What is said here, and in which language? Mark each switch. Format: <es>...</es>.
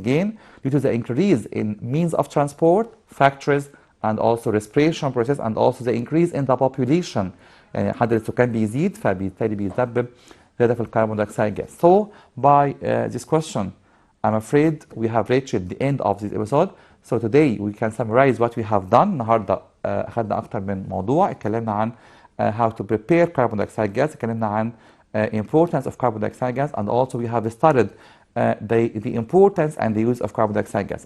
<en>Again, due to the increase in means of transport, factories, and also respiration process, and also the increase in the population.</en> <ar>يعني عدد السكان بيزيد فبالتالي بيسبب زيادة في الكربون دايوكسيد gas.</ar> <en>So by this question, I'm afraid we have reached the end of this episode. So today we can summarize what we have done.</en> <ar>النهارده أخذنا أكتر من موضوع، اتكلمنا عن</ar> <en>how to prepare carbon dioxide gas، اتكلمنا عن importance of carbon dioxide gas, and also we have studied the importance and the use of carbon dioxide gas.</en>